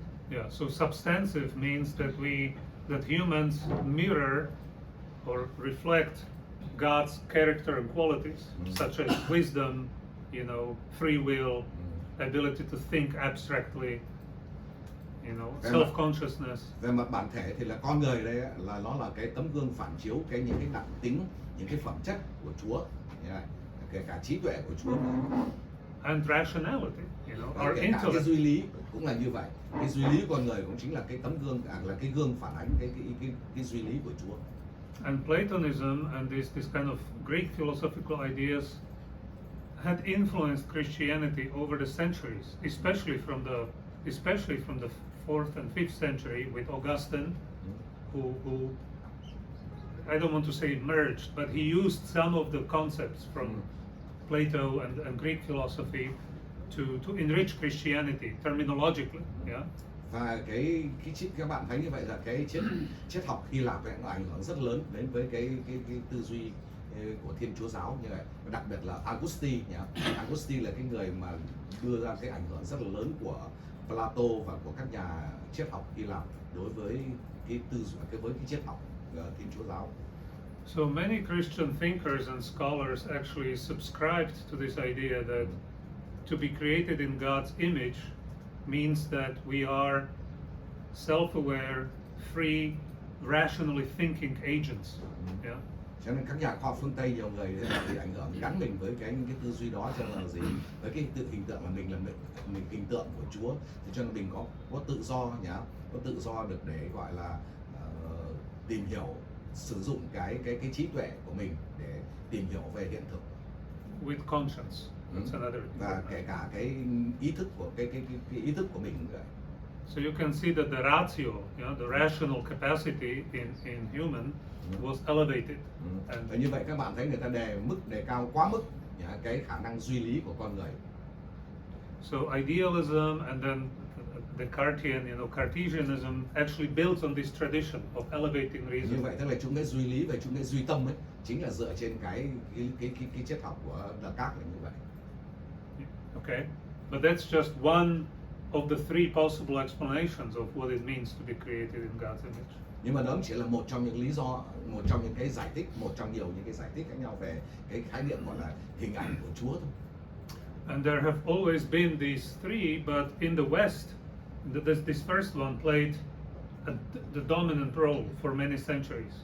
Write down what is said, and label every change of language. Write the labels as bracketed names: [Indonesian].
[English] Yeah, so substantive means that humans mirror or reflect God's character and qualities, such as wisdom, free will, ability to think abstractly, self-consciousness. [Vietnamese] Về mặt bản thể thì là con người đây là nó là cái tấm gương phản chiếu những cái đặc tính, những cái phẩm chất của Chúa, kể cả trí tuệ của Chúa nữa. [English] And rationality, our [Vietnamese] Kể cả [English] intellect. [Vietnamese] cái duy lý cũng là như vậy. Cái duy lý con người cũng chính là cái tấm gương, là cái gương phản ánh cái duy lý của Chúa. [English] And Platonism and this kind of Greek philosophical ideas had influenced Christianity over the centuries, especially from the 4th and 5th century with Augustine, who I don't want to say merged, but he used some of the concepts from Plato and Greek philosophy to enrich Christianity terminologically. Yeah. [Vietnamese] Và các bạn thấy như vậy là cái triết học Hy Lạp ấy, nó ảnh hưởng rất lớn đến với cái tư duy của Thiên Chúa giáo như vậy, đặc biệt là Augustine nhỉ. Augustine là cái người mà đưa ra cái ảnh hưởng rất là lớn của Plato và của các nhà triết học Hy Lạp đối với cái tư duy với cái triết học Thiên Chúa giáo. [English] So many Christian thinkers and scholars actually subscribed to this idea that to be created in God's image means that we are self-aware, free, rationally thinking agents. Yeah. [Vietnamese] Cho nên các nhà khoa học phương Tây nhiều người bị ảnh hưởng gắn mình với cái tư duy đó, cho nên là gì, với cái hình tượng là mình hình tượng của Chúa, thì cho nên mình có tự do nhá, có tự do được để gọi là tìm hiểu, sử dụng cái trí tuệ của mình để tìm hiểu về hiện thực. [English] With conscience. That's another. [Vietnamese] Và kể cả cái ý thức của cái ý thức của mình nữa. [English] So you can see that the ratio, the rational capacity in human was elevated. [Vietnamese] Và như vậy các bạn thấy người ta đề cao quá mức cái khả năng duy lý của con người. [English] So idealism and then Descartian, Cartesianism actually builds on this tradition of elevating reason. [Vietnamese] Như vậy tức là chủ nghĩa duy lý và chủ nghĩa duy tâm ấy chính là dựa trên cái triết học của Descartes là như vậy. [English] Okay, but that's just one of the three possible explanations of what it means to be created in God's image. [Vietnamese] Nhưng mà đó chỉ là một trong những lý do, một trong những cái giải thích, một trong nhiều những cái giải thích khác nhau về cái khái niệm gọi là hình ảnh của Chúa thôi. [English] And there have always been these three, but in the West, this first one played the dominant role for many centuries.